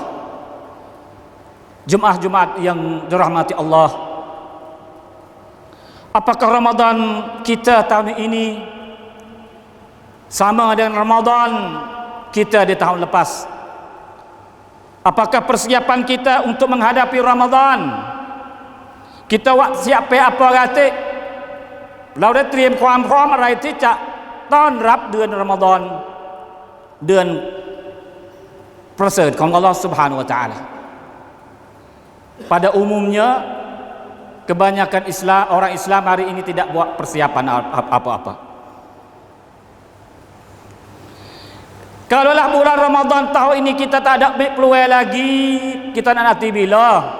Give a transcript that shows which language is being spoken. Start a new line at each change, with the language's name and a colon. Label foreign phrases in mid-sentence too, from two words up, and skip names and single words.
Malay: Jemaah Jumaat yang dirahmati Allah, apakah Ramadan kita tahun ini sama dengan Ramadan kita di tahun lepas? Apakah persiapan kita untuk menghadapi Ramadan kita siap apa kata
Thai: เราได้เตรียมความพร้อมอะไรที่จะต้อนรับเดือนรอมฎอนเดือนประเสริฐของอัลลอฮฺ
Arabic: سبحانه وتعالى?
Malay: Pada umumnya kebanyakan orang Islam hari ini tidak buat persiapan apa-apa. Kalaulah bulan Ramadan tahun ini kita tak ada peluang lagi, kita nak nanti bila?